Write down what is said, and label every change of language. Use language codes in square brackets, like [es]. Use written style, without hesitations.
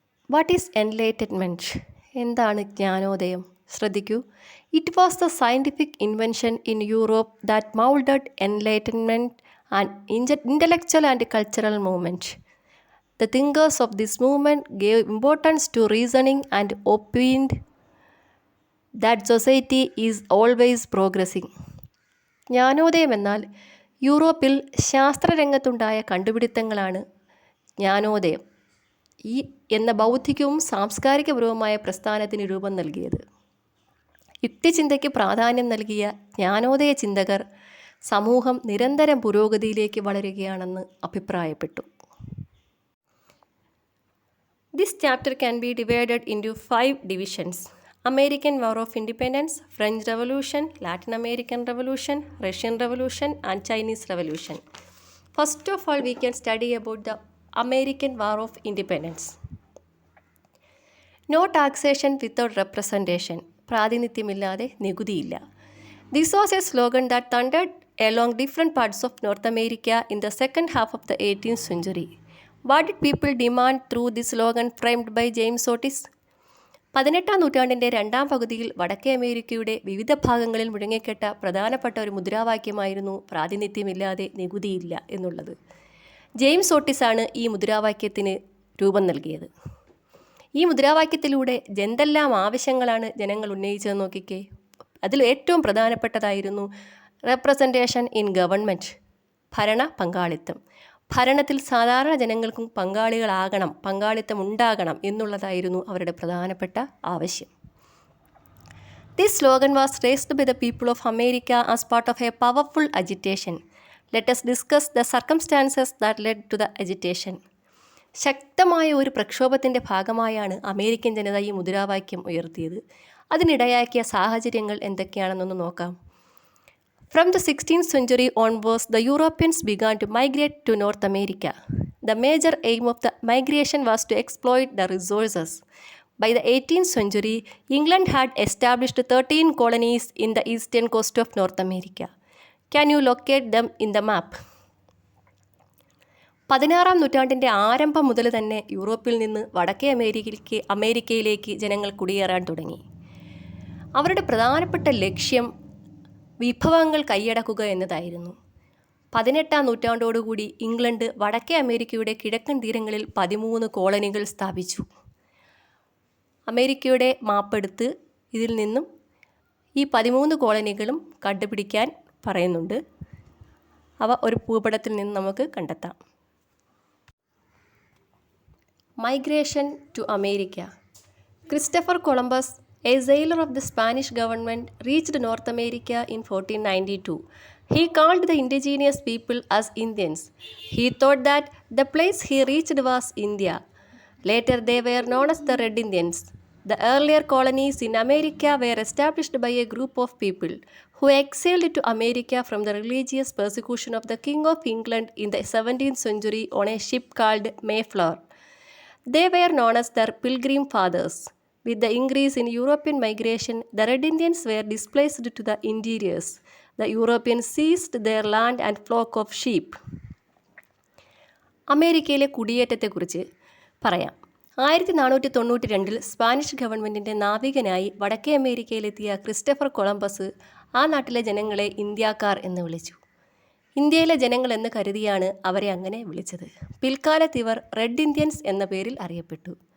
[en] What is enlightenment? [ml] എന്താണ് ജ്ഞാനോദയം? ശ്രദ്ധിക്കൂ. [en] It was the scientific invention in Europe that moulded enlightenment and intellectual and cultural movement. The thinkers of this movement gave importance to reasoning and opined that society is always progressing. [ml] Jnanodayam എന്നാൽ യൂറോപ്പിൽ ശാസ്ത്രരംഗത്തുണ്ടായ കണ്ടുപിടുത്തങ്ങളാണ് ജ്ഞാനോദയം എന്ന ബൗദ്ധികവും സാംസ്കാരികപരവുമായ പ്രസ്ഥാനത്തിന് രൂപം നൽകിയത്. യുക്തിചിന്തയ്ക്ക് പ്രാധാന്യം നൽകിയ ജ്ഞാനോദയ ചിന്തകർ സമൂഹം നിരന്തരം പുരോഗതിയിലേക്ക് വളരുകയാണെന്ന് അഭിപ്രായപ്പെട്ടു. [en] This chapter can be divided into 5 divisions: American War of Independence, French Revolution, Latin American Revolution, Russian Revolution, and Chinese Revolution. First of all, we can study about the American War of Independence. No taxation without representation. [ml] പ്രാതിനിധ്യമില്ലാതെ നികുതിയില്ല. [en] This was a slogan that thundered along different parts of North America in the second half of the 18th century. What did people demand through this slogan framed by James Otis? [ml] 18ാം നൂറ്റാണ്ടിൻ്റെ രണ്ടാം പകുതിയിൽ വടക്കേ അമേരിക്കയുടെ വിവിധ ഭാഗങ്ങളിൽ മുഴങ്ങിക്കേട്ട പ്രധാനപ്പെട്ട ഒരു മുദ്രാവാക്യമായിരുന്നു പ്രാതിനിധ്യമില്ലാതെ നികുതിയില്ല എന്നുള്ളത്. ജെയിംസ് ഓട്ടിസാണ് ഈ മുദ്രാവാക്യത്തിന് രൂപം നൽകിയത്. ഈ മുദ്രാവാക്യത്തിലൂടെ എന്തെല്ലാം ആവശ്യങ്ങളാണ് ജനങ്ങൾ ഉന്നയിച്ചതെന്ന് നോക്കിക്കേ. അതിൽ ഏറ്റവും പ്രധാനപ്പെട്ടതായിരുന്നു [en] representation in government, [ml] ഭരണ പങ്കാളിത്തം. ഭരണത്തിൽ സാധാരണ ജനങ്ങൾക്കും പങ്കാളിത്തം ഉണ്ടാകണം എന്നുള്ളതായിരുന്നു അവരുടെ പ്രധാനപ്പെട്ട ആവശ്യം. [en] This slogan was raised by the people of America as part of a powerful agitation. Let us discuss the circumstances that led to the agitation. [ml] ശക്തമായ ഒരു പ്രക്ഷോഭത്തിൻ്റെ ഭാഗമായാണ് അമേരിക്കൻ ജനത ഈ മുദ്രാവാക്യം ഉയർത്തിയത്. അതിനിടയാക്കിയ സാഹചര്യങ്ങൾ എന്തൊക്കെയാണെന്നൊന്ന് നോക്കാം. [en] From the 16th century onwards, the Europeans began to migrate to North America. The major aim of the migration was to exploit the resources. By the 18th century, England had established 13 colonies in the eastern coast of North America. Can you locate them in the map? [ml] 16ാം നൂറ്റാണ്ടിൻ്റെ ആരംഭം മുതൽ തന്നെ യൂറോപ്പിൽ നിന്ന് വടക്കേ അമേരിക്കയിലേക്ക് ജനങ്ങൾ കുടിയേറാൻ തുടങ്ങി. അവരുടെ പ്രധാനപ്പെട്ട ലക്ഷ്യം വിഭവങ്ങൾ കൈയടക്കുക എന്നതായിരുന്നു. 18ാം നൂറ്റാണ്ടോടുകൂടി ഇംഗ്ലണ്ട് വടക്കേ അമേരിക്കയുടെ കിഴക്കൻ തീരങ്ങളിൽ 13 കോളനികൾ സ്ഥാപിച്ചു. അമേരിക്കയുടെ മാപ്പെടുത്ത് ഇതിൽ നിന്നും ഈ 13 കോളനികളും കണ്ടുപിടിക്കാൻ പറയുന്നുണ്ട്. അവ ഒരു ഭൂപടത്തിൽ നിന്ന് നമുക്ക് കണ്ടെത്താം. [en] Migration to America. Christopher Columbus, a sailor of the Spanish government, reached North America in 1492. He called the indigenous people as Indians. He thought that the place he reached was India. Later they were known as the Red Indians. The earlier colonies in America were established by a group of people who exiled to America from the religious persecution of the King of England in the 17th century on a ship called Mayflower. They were known as the Pilgrim Fathers. With the increase in European migration, the Red Indians were displaced to the interiors. The Europeans seized their land and flock of sheep. [ml] അമേരിക്കയിലെ കുടിയേറ്റത്തെക്കുറിച്ച് പറയാം. 1492 Spanish ഗവൺമെൻറ്റിൻ്റെ നാവികനായി വടക്കേ അമേരിക്കയിലെത്തിയ Christopher Columbus ആ നാട്ടിലെ ജനങ്ങളെ ഇന്ത്യക്കാർ എന്ന് വിളിച്ചു. ഇന്ത്യയിലെ ജനങ്ങൾ എന്ന് കരുതിയാണ് അവരെ അങ്ങനെ വിളിച്ചത്. പിൽക്കാലത്ത് ഇവർ റെഡ് ഇന്ത്യൻസ് എന്ന പേരിൽ അറിയപ്പെട്ടു.